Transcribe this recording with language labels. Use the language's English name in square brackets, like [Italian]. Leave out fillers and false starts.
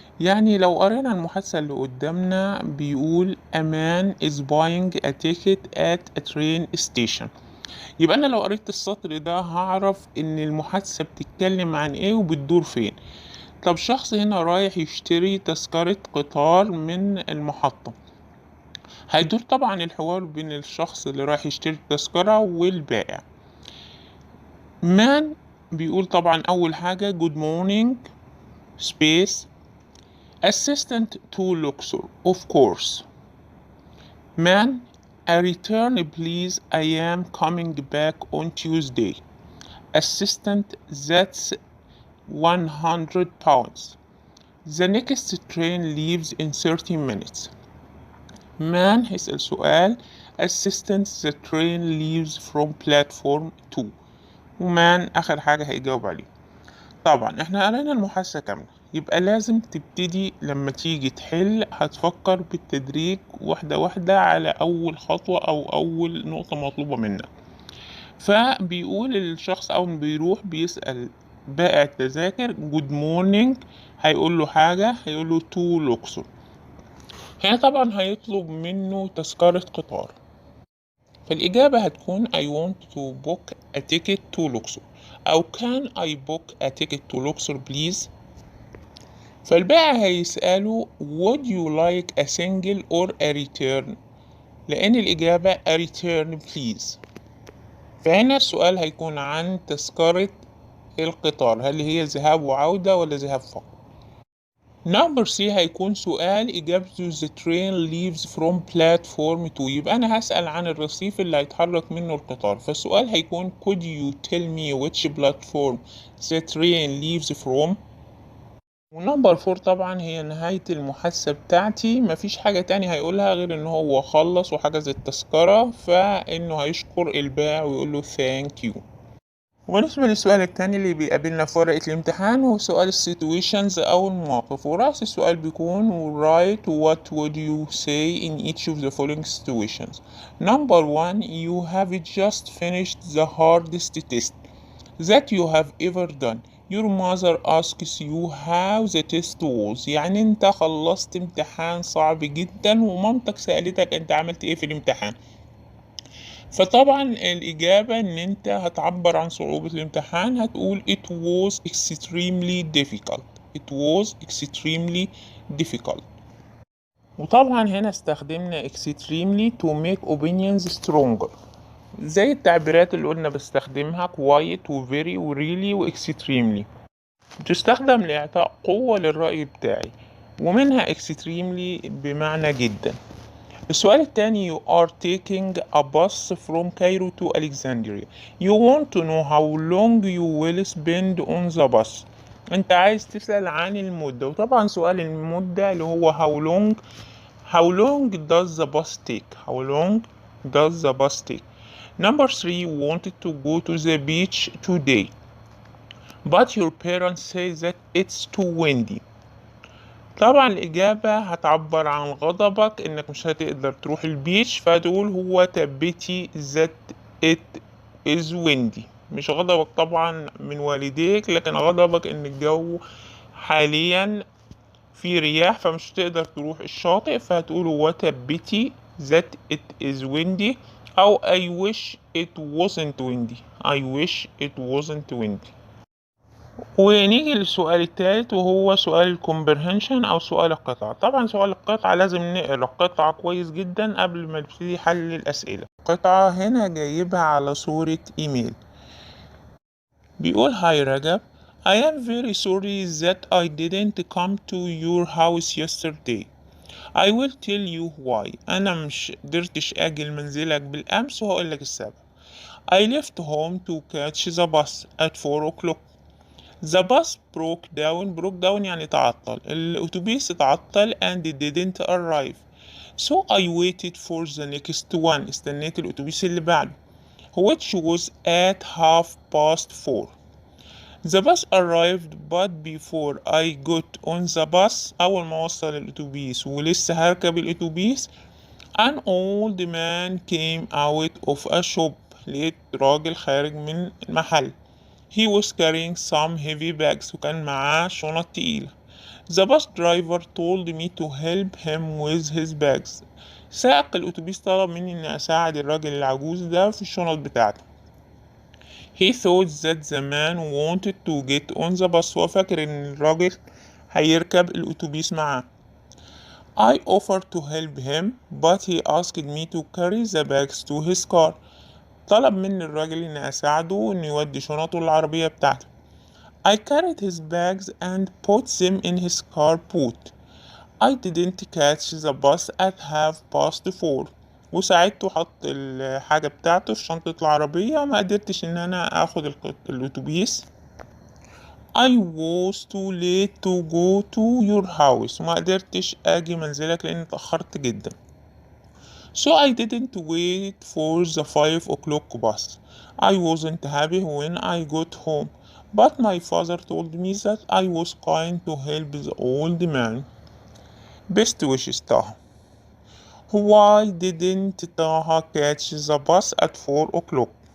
[Arabic] يعني لو قرينا المحادثة اللي قدامنا بيقول [English] a man is buying a ticket at a train station، [Arabic] يبقى أنا لو قريت السطر ده هعرف إن المحادثة بتتكلم عن إيه وبتدور فين. طب شخص هنا رايح يشتري تذكرة قطار من المحطة، هيدور طبعا الحوار بين الشخص اللي رايح يشتري التذكرة والبائع. مان بيقول طبعا أول حاجة [English] good morning space assistant to Luxor of course. Man a return please, I am coming back on Tuesday. Assistant that's 100 pounds. The next train leaves in 30 minutes. Man [Arabic] هيسأل سؤال [English] assistant the train leaves from platform 2، [Arabic] ومان آخر حاجة هيجاوب عليه. طبعا احنا قرينا المحادثة كاملة، يبقى لازم تبتدي لما تيجي تحل هتفكر بالتدريج واحدة واحدة على أول خطوة أو أول نقطة مطلوبة منك. فبيقول الشخص أول ما بيروح بيسأل بائع التذاكر [English] good morning، [Arabic] هيقول له حاجة، هيقول له to لوكسور. هنا طبعا هيطلب منه تذكرة قطار، فالإجابة هتكون [English] I want to book a ticket to Luxor أو can I book a ticket to Luxor please. [Arabic] فالبائع هيسأله [English] would you like a single or a return، [Arabic] لأن الإجابة [English] a return please. [Arabic] فهنا السؤال هيكون عن تذكرة القطار، هل هي ذهاب وعودة ولا ذهاب فقط. نمبر سي هيكون سؤال إجابته [English] the train leaves from platform 2، [Arabic] يبقى أنا هسأل عن الرصيف اللي هيتحرك منه القطار، فالسؤال هيكون [English] could you tell me which platform the train leaves from. [Arabic] ونمبر 4 طبعا هي نهاية المحادثة بتاعتي، مفيش حاجة تاني هيقولها غير إن هو خلص وحجز التذكرة، فإنه هيشكر البائع ويقول له [English] thank you. [Arabic] وبالنسبة للسؤال التاني اللي بيقابلنا في ورقة الامتحان هو سؤال السيتويشنز أو المواقف، ورأس السؤال بيكون [English] write what would you say in each of the following situations. Number 1 you have just finished the hardest test that you have ever done. Your mother asks you how the test was، [Arabic] يعني انت خلصت امتحان صعب جدا ومامتك سألتك انت عملت ايه في الامتحان. فطبعا الإجابة إن أنت هتعبر عن صعوبة الامتحان، هتقول [English] it was extremely difficult. it was extremely difficult. [Arabic] وطبعا هنا استخدمنا extremely [English] to make opinions stronger، [Arabic] زي التعبيرات اللي قلنا بستخدمها quite و very و really و extremely، بتستخدم لإعطاء قوة للرأي بتاعي، ومنها extremely بمعنى جدا. السؤال الثاني [English] you are taking a bus from Cairo to Alexandria. You want to know how long you will spend on the bus. [Arabic] انت عايز تسأل عن المدة، وطبعا سؤال المدة اللي هو [English] how long does the bus take. how long does the bus take. Number 3 wanted to go to the beach today but your parents say that it's too windy. [Arabic] طبعا الإجابة هتعبر عن غضبك إنك مش هتقدر تروح البيتش، فهتقول هو تبتي [English] that it is windy. [Arabic] مش غضبك طبعا من والديك، لكن غضبك إن الجو حاليا في رياح فمش هتقدر تروح الشاطئ، فهتقول هو تبتي [English] that it is windy [Arabic] أو [English] I wish it wasn't windy. [Arabic] I wish it wasn't windy. ونيجي للسؤال التالت وهو سؤال الكومبرهنشن أو سؤال القطعة. طبعا سؤال القطعة لازم نقرا القطعة كويس جدا قبل ما نبتدي حل الأسئلة. القطعة هنا جايبها على صورة إيميل. بيقول هاي [English] رجب، I am very sorry that I didn't come to your house yesterday. I will tell you why. [Arabic] أنا مش قدرتش أجي لمنزلك بالأمس وهقولك السبب. [English] I left home to catch the bus at 4 o'clock. The bus broke down [Arabic] يعني تعطل. الأتوبيس اتعطل [English] and didn't arrive. So I waited for the next one. [Arabic] استنيت الأتوبيس اللي بعده [English] which was at 4:30. The bus arrived but before I got on the bus [Arabic] أول ما وصل الأتوبيس ولسه هركب الأتوبيس [English] an old man came out of a shop. [Arabic] لقيت راجل خارج من المحل. [English] He was carrying some heavy bags [Arabic] وكان معاه شنط تقيلة. [English] The bus driver told me to help him with his bags. [Arabic] سائق الأتوبيس طلب مني إني أساعد الراجل العجوز ده في الشنط بتاعته. [English] He thought that the man wanted to get on the bus. [Arabic] هو فاكر إن الراجل هيركب الأتوبيس معاه. [English] I offered to help him but he asked me to carry the bags to his car. [Arabic] طلب مني الراجل إني أساعده إنه يودي شنطه العربية بتاعته. [English] I carried his bags and put them in his car boot. I didn't catch the bus at 4:30. [Arabic] وساعدته حط الحاجة بتاعته في شنطة العربية وما قدرتش إن أنا آخد الأتوبيس. [English] I was too late to go to your house. [Arabic] وما قدرتش أجي منزلك لأني اتأخرت جدا. [English] So I didn't wait for the 5 o'clock bus. I wasn't happy when I got home, but my father told me that I was kind to help the old man. Best wishes, Taha. Why didn't Taha catch the bus at 4 o'clock?